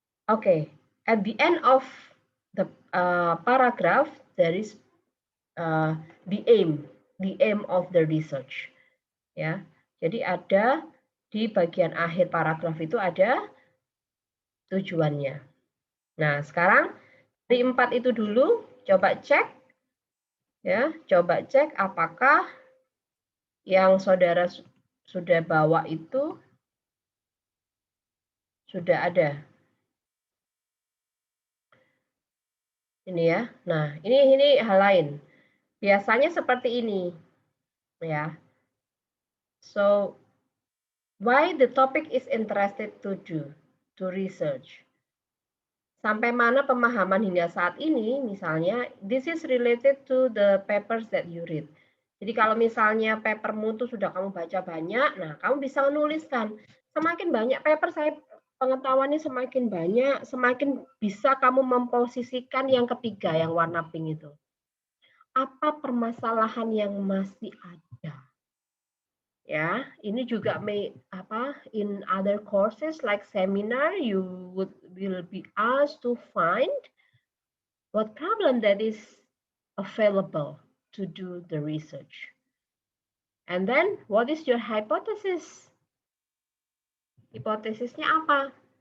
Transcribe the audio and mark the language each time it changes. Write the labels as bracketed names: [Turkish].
[English] Okay, at the end of the paragraph there is the aim of the research. [Indonesian] Ya. Jadi ada di bagian akhir paragraf itu ada tujuannya. Nah, sekarang dari 4 itu dulu coba cek ya, coba cek apakah yang saudara sudah bawa itu sudah ada. Ini ya. Nah, ini hal lain. Biasanya seperti ini ya. [English] So, why the topic is interested to research. [Indonesian] Sampai mana pemahaman hingga saat ini, misalnya, [English] this is related to the papers that you read. [Indonesian] Jadi kalau misalnya papermu itu sudah kamu baca banyak, nah kamu bisa menuliskan. Semakin banyak paper saya pengetahuannya semakin banyak, semakin bisa kamu memposisikan yang ketiga, yang warna pink itu. Apa permasalahan yang masih ada? Ya, ini juga [English] in other courses like seminar you will be asked to find what problem that is available to do the research. And then what is your hypothesis? [Indonesian] Hipotesisnya apa?